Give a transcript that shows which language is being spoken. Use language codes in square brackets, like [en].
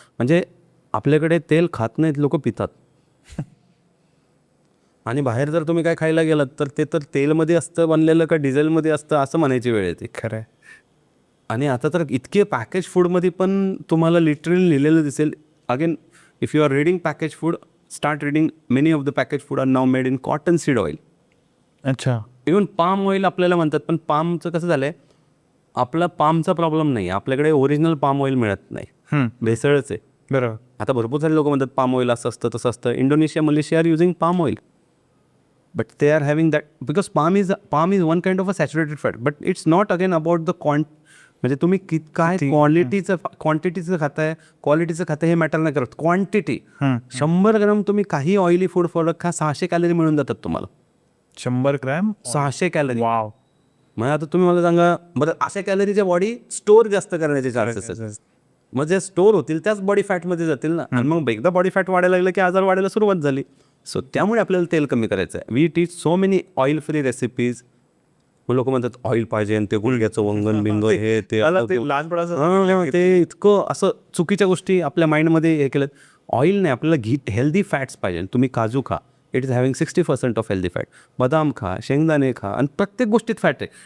[mr] म्हणजे आपल्याकडे तेल खात नाहीत लोक, पितात. आणि बाहेर जर तुम्ही काय खायला गेलात तर ते तर तेलमध्ये असतं बनलेलं का डिझेलमध्ये असतं असं म्हणायची वेळ येते. खरं आहे. आणि आता तर इतके पॅकेज फूडमध्ये पण तुम्हाला लिटरली लिहिलेलं दिसेल. [en] Again, if you are reading package food, start reading. Many of the package food are now made in cotton seed oil. [mr] अच्छा. इवन पाम ऑइल आपल्याला म्हणतात, पण पामचं कसं झालं आहे, आपला पामचा प्रॉब्लेम नाही, आपल्याकडे ओरिजिनल पाम ऑइल मिळत नाही, भेसळच आहे. बरोबर. आता भरपूर सारे लोक म्हणतात पाम ऑइल असं असतं तसं असतं. [en] Indonesia, Malaysia are using palm oil, but they are having that because palm is one kind of a saturated fat. But it's not again about the [mr] म्हणजे तुम्ही काय क्वांटिटीचं खाताय, क्वालिटीचं खाताय हे मॅटर नाही करत. क्वांटिटी. 100 ग्राम तुम्ही काही ऑइली फूड प्रोडक्ट खा, 600 कॅलरी मिळून जातात तुम्हाला. 100 ग्रॅम 600 कॅलरी. वाव. मग आता तुम्ही मला सांगा बरं, अशा कॅलरीच्या बॉडी स्टोअर जास्त करण्याचे चान्सेस आहेत. मग जे स्टोअर होतील त्याच बॉडी फॅटमध्ये जातील ना, आणि मग एकदा बॉडी फॅट वाढायला लागलं की आजार वाढायला सुरुवात झाली. सो त्यामुळे आपल्याला तेल कमी करायचं आहे. [en] We teach so many oil free recipes. [mr] मग लोक म्हणतात ऑइल पाहिजे आणि ते गुळघ्याचं वंगण बिंग हे ते लहानपणाचं ते इतकं असं चुकीच्या गोष्टी आपल्या माइंडमध्ये हे केलं. ऑइल नाही, आपल्याला हेल्दी फॅट्स पाहिजे. तुम्ही काजू खा, [en] It is having 60% of healthy fat. [mr] बदाम खा, शेंगदाणे खा, आणि प्रत्येक गोष्टीत फॅट आहे.